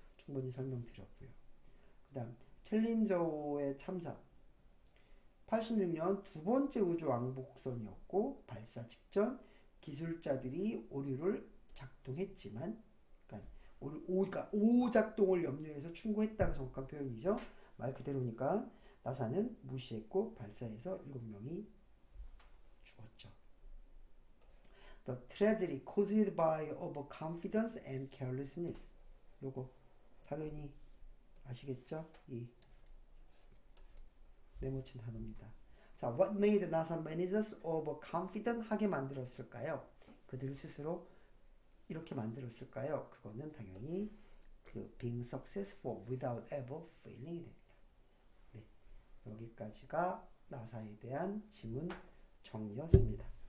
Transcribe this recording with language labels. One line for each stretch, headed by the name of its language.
Korean: 충분히 설명드렸고요. 그 다음 챌린저의 참사, 86년 두 번째 우주 왕복선이었고 발사 직전 기술자들이 오류를 작동했지만, 그러니까 오작동을 염려해서 충고했다가 정확한 표현이죠. 말 그대로니까 나사는 무시했고 발사해서 7명이 죽었죠.
English: The tragedy caused by overconfidence and carelessness.
Korean: 요거 당연히 아시겠죠? 이 네모친 단어입니다. 자,
English: what made NASA managers overconfident
Korean: 하게 만들었을까요? 그들 스스로 이렇게 만들었을까요? 그거는 당연히 그
English: being successful without ever failing
Korean: 이 됩니다. 네, 여기까지가 나사에 대한 지문 정리였습니다.